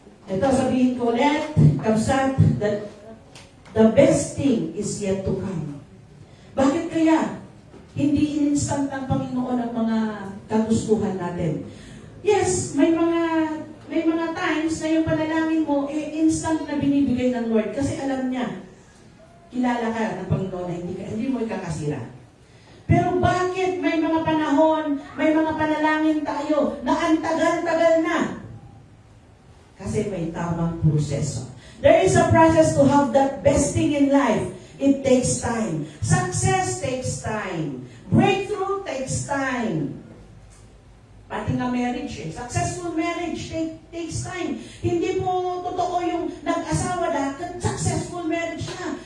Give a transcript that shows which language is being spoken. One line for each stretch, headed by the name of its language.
Filipino: Ito sabihin ko ulit, kabsat,
English: that the best thing is yet to come.
Filipino: Bakit kaya hindi in-instant ng Panginoon ang mga kagustuhan natin? Yes, may mga times na yung panalangin mo, instant na binibigay ng Lord kasi alam niya, kilala ka ng Panginoon na hindi mo ikakasira. Pero bakit may mga panahon, may mga panalangin tayo na ang tagal-tagal na? Kasi may tamang proseso.
English: There is a process to have that best thing in life. It takes time. Success takes time. Breakthrough takes time.
Filipino: Pati nga
English: marriage Successful marriage takes time.
Filipino: Hindi po totoo yung nag-asawa dahil successful marriage na.